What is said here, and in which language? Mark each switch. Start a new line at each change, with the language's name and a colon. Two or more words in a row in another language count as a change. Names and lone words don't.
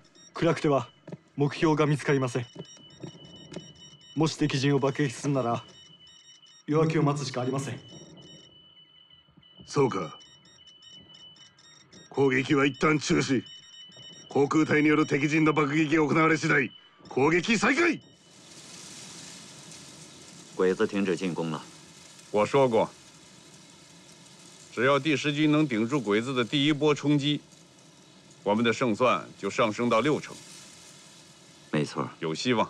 Japanese: 暗くては目標が見つかりません。もし敵陣を爆撃するなら夜明けを待つしかありません。そうか。攻撃は一旦中止。航空隊による敵陣の爆撃が行われ次第、攻撃再開。
Chinese: 鬼子停止进攻了。我说过。只要第10军能顶住鬼子的第一波冲击，我们的胜算就上升到60%。没错，有希望。